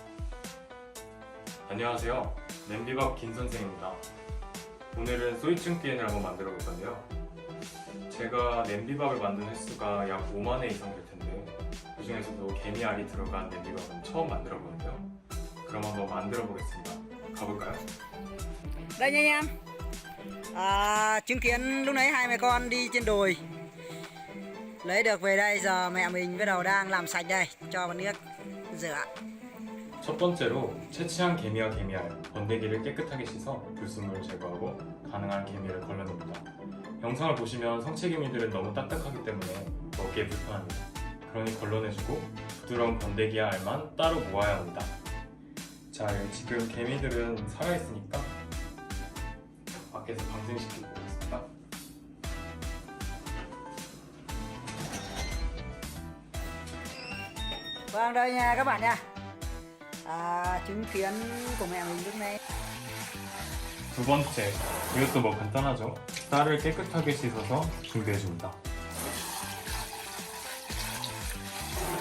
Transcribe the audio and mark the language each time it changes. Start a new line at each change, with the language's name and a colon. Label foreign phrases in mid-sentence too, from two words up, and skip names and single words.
Korean: 안녕하세요. 냄비밥 김선생입니다. 오늘은 소이쭝기엔을 한번 만들어 볼 건데요. 제가 냄비밥을 만든 횟수가 약 5만 회 이상 될 텐데 그 중에서도 개미알이 들어간 냄비밥은 처음 만들어 보는데요. 그럼 한번 만들어 보겠습니다. 가볼까요?
Vietnamese: Đây nha anh em. Chứng kiến lúc nãy hai mẹ con đi trên đồi lấy được về đây, giờ mẹ mình bắt đầu đang làm sạch đây, cho vào nước rửa.
Korean: 첫 번째로 채취한 개미와 개미알, 번데기를 깨끗하게 씻어 불순물을 제거하고 가능한 개미를 걸러냅니다. 영상을 보시면 성체개미들은 너무 딱딱하기 때문에 먹기에 불편합니다. 그러니 걸러내주고 부드러운 번데기와 알만 따로 모아야 합니다. 자, 지금 개미들은 살아있으니까 밖에서 방생시키고 오겠습니다.
Vietnamese: Vâng, đây nha các bạn nha. Chứng kiến của mẹ mình lúc này.
Korean: 두 번째, 이것도 뭐 간단하죠? 쌀을 깨끗하게 씻어서 준비해줍니다.